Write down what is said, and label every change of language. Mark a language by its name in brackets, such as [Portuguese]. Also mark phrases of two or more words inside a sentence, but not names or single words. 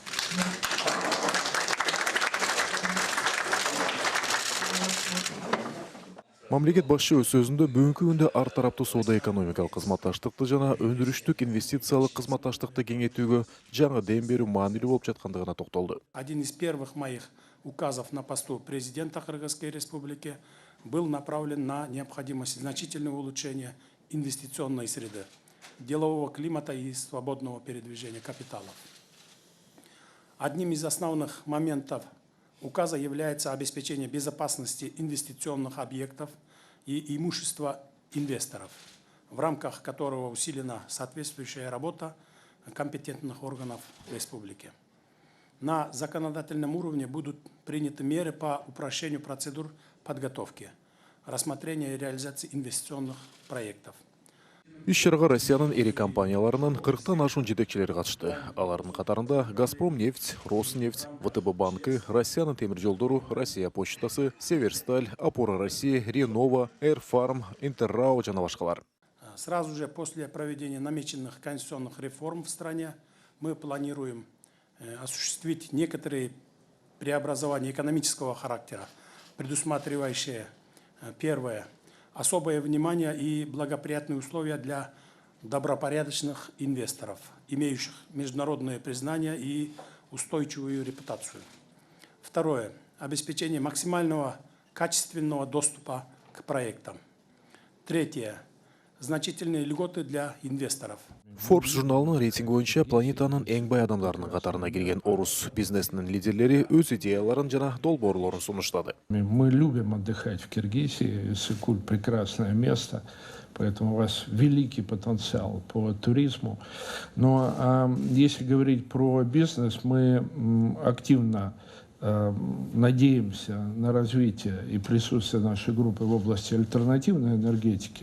[Kyrgyz] Мамлекет башчы өз сөзүндө бүгүнкү күндө ар тараптуу соода экономикалык кызматташтыкты жана өндүрүштүк инвестициялык кызматташтыкты кеңейтүүгө жаңы дем берүү маанилүү болуп жаткандыгына токтолду. [Russian] Один из первых моих указов на посту президента Кыргызской Республики был направлен на необходимость значительного улучшения инвестиционной среды, делового климата и свободного передвижения капиталов. Одним из основных моментов указа является обеспечение безопасности инвестиционных объектов и имущества инвесторов, в рамках которого усилена соответствующая работа компетентных органов республики. На законодательном уровне будут приняты меры по упрощению процедур подготовки, рассмотрения и реализации инвестиционных проектов. [Kyrgyz] Иш-чарага Россиянын ири компанияларынын 40тан ашуун жетекчилери катышты. Алардын катарында Газпромнефть, Роснефть, ВТБ банкы, Россиянын темир жолдору, Россия почтасы, Северсталь, Опора России, Ренова, Эрфарм, Интеррау жана башкалар. [Russian] Сразу же после проведения намеченных конституционных реформ в стране мы планируем осуществить некоторые преобразования экономического характера, предусматривающие, первое, особое внимание и благоприятные условия для добропорядочных инвесторов, имеющих международное признание и устойчивую репутацию. Второе, обеспечение максимального качественного доступа к проектам. Третье, значительные льготы для инвесторов. [Kyrgyz] Forbes журналынын рейтинги боюнча планетанын эң бай адамдарынын катарына кирген орус бизнесинин лидерлери өз идеяларын жана долбоорлорун сунуштады. [Russian] Мы любим отдыхать в Киргизии, Иссык-Куль — прекрасное место, поэтому у вас великий потенциал по туризму. Но если говорить про бизнес, мы активно надеемся на развитие и присутствие нашей группы в области альтернативной энергетики.